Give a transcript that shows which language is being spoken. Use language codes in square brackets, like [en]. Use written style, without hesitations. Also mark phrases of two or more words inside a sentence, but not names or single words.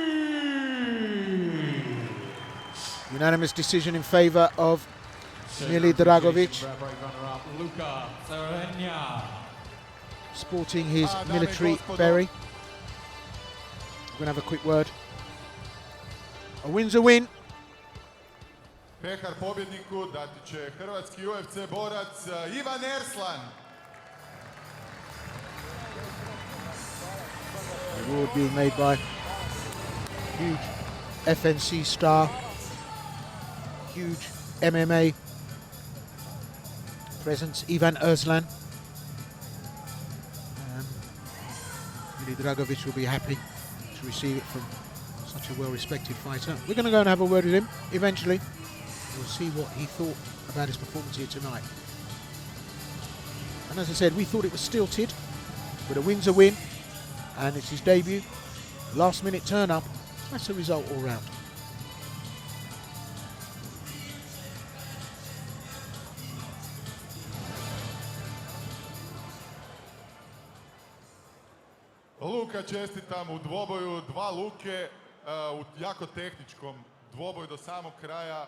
[en] Unanimous decision in favor of Milidragovic, Luka Ceranja. sporting his military berry. We're going to have a quick word. A win's a win. [hr] Pehar pobjedniku dati će hrvatski UFC borac Ivan Erslan. [en] The award being made by huge FNC star, huge MMA presence, Ivan Erslan. Milidragovic will be happy to receive it from such a well-respected fighter. We're going to go and have a word with him eventually. We'll see what he thought about his performance here tonight. And as I said, we thought it was stilted, but a win's a win, and it's his debut. Last-minute turn-up. That's a result all round. [hr] Luka, čestitam u dvoboju, 2 Luke, u jako tehničkom dvoboju do samog kraja.